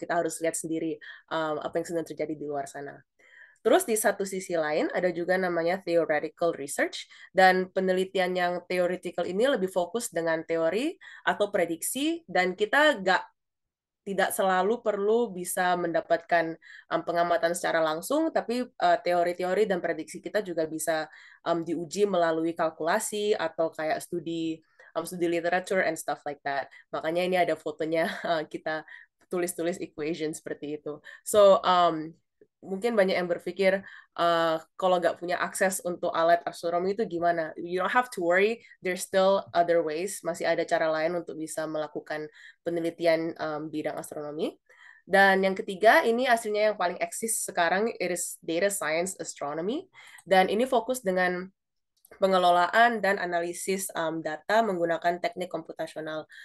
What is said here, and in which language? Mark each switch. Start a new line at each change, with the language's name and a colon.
Indonesian: Kita harus lihat sendiri apa yang sedang terjadi di luar sana. Terus di satu sisi lain ada juga namanya
English: theoretical research,
Indonesian: dan penelitian yang theoretical ini lebih fokus dengan teori atau prediksi, dan kita tidak selalu perlu bisa mendapatkan pengamatan secara langsung, tapi teori-teori dan prediksi kita juga bisa diuji melalui kalkulasi atau kayak studi literature
English: and stuff like that.
Indonesian: Makanya ini ada fotonya kita tulis-tulis equation seperti itu. So mungkin banyak yang berpikir kalau nggak punya akses untuk alat astronomi itu gimana?
English: You don't have to worry, there's still other ways.
Indonesian: Masih ada cara lain untuk bisa melakukan penelitian bidang astronomi. Dan yang ketiga, ini hasilnya yang paling eksis sekarang,
English: it is data science astronomy.
Indonesian: Dan ini fokus dengan pengelolaan dan analisis data menggunakan teknik komputasional.